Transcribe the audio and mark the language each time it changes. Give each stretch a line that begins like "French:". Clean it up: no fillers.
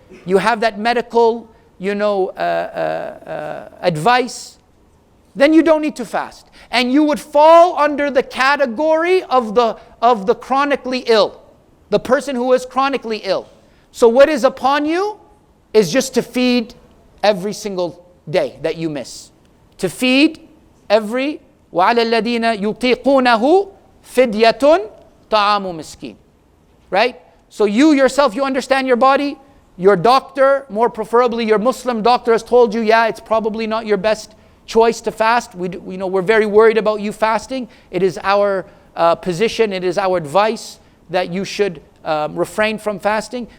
English: You have that medical, advice. Then you don't need to fast. And you would fall under the category of the chronically ill, the person who is chronically ill. So what is upon you is just to feed every single day that you miss. To feed every
Arabic: وَعَلَى الَّذِينَ يُطِيقُونَهُ فِدْيَةٌ طَعَامُ مِسْكِينٍ.
English: Right? So you yourself, you understand your body. Your doctor, more preferably your Muslim doctor, has told you, yeah, it's probably not your best choice to fast. We're very worried about you fasting. It is our position, it is our advice that you should refrain from fasting.